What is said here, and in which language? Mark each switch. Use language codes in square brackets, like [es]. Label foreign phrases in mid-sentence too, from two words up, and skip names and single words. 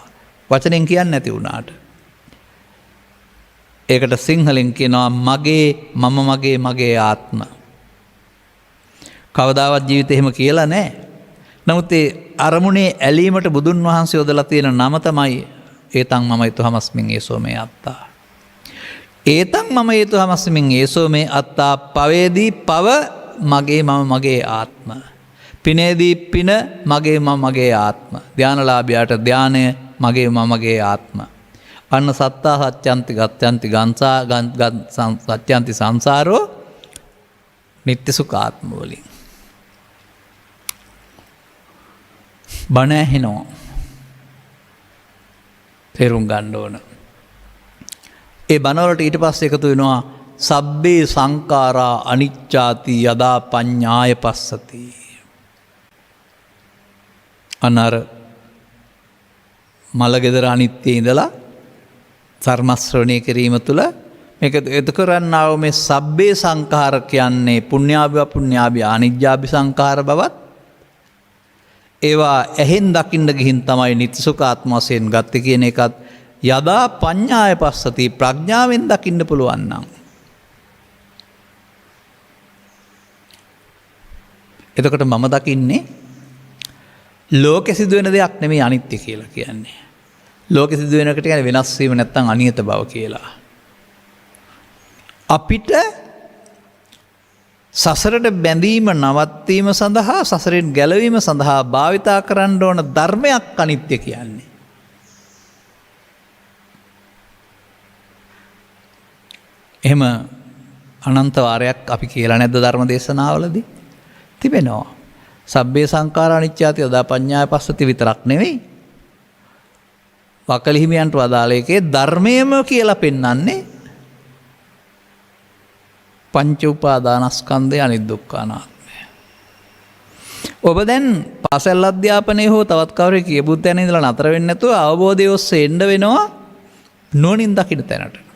[si] වචනෙන් කියන්නේ නැති වුණාට. ඒකට සිංහලෙන් කියනවා මගේ, මම මගේ, මගේ ආත්ම. කවදාවත් ජීවිතේ එහෙම කියලා නැහැ. නමුත් ඒ අරමුණේ ඇලීමට බුදුන් වහන්සේ යොදලා තියෙන නම තමයි [pi] ඒතං මම ඒතෝහමස්මින් ඒසෝ මේ අත්තා. ඒතං මම ඒතෝහමස්මින් ඒසෝ මේ අත්තා. [si] පවේදී පව මගේ, මම මගේ ආත්ම. පිනේදී පින මගේ, මම මගේ ආත්ම. ධානලාභියාට ධානය මගේ, මම මගේ ආත්ම. [pi] අන්න සත්තා සත්‍යන්ති ගච්ඡanti සත්‍යන්ති සංසාරෝ [si] නිත්‍ය සුඛ ආත්ම වලින්. බණ ඇහෙනවා. තේරුම් ගන්න ඕන. ඒ බණවලට ඊට පස්සේ එකතු වෙනවා [pi] සබ්බේ සංඛාරා අනිච්චාති යදා පඤ්ඤාය පස්සති. [si] අනර මලගෙදර අනිත්‍ය ඉඳලා ධර්ම ශ්‍රවණය කිරීම තුළ මේක එත කරන්නාව මේ [pi] සබ්බේ සංඛාර [si] කියන්නේ [pi] පුඤ්ඤාභි අපුඤ්ඤාභි අනිජ්ජාභි සංඛාර [si] බවත් ඒවා ඇහෙන් දකින්න ගිහින් තමයි නිත්‍ය සුඛ ආත්ම වශයෙන් ගත්තේ කියන එකත් [pi] යදා පඤ්ඤාය පස්සති [si] ප්‍රඥාවෙන් දකින්න පුළුවන් නම්. එතකොට මම දකින්නේ ලෝකෙ සිදුවෙන දෙයක් නෙමෙයි අනිත්‍ය කියලා කියන්නේ. ලෝකෙ සිදුවෙනකට කියන්නේ වෙනස් වීම නැත්තම් අනියත බව කියලා. අපිට සසරට බැඳීම නවත්වීම සඳහා සසරෙන් ගැලවීම සඳහා භාවිතා කරන්න ඕන ධර්මයක් අනිත්‍ය කියන්නේ. එහෙම අනන්ත වාරයක් අපි කියලා නැද්ද ධර්ම දේශනාවලදී? තිබෙනවා. [pi] සබ්බේ සංඛාරා අනිච්චාති යදා පඤ්ඤාය පස්සති [si] විතරක් නෙවෙයි. වකලි හිමියන්ට වදාළ එකේ ධර්මයම කියලා පෙන්වන්නේ පංච උපාදානස්කන්ධය අනිදුක්ඛානාත්මය. ඔබ දැන් පාසල් අධ්‍යාපනයේ හෝ තවත් කවරේ කියපු තැන ඉඳලා නතර වෙන්නේ නැතුව අවබෝධය ඔස්සේ එන්න වෙනවා නුවණින් දකින්න තැනට.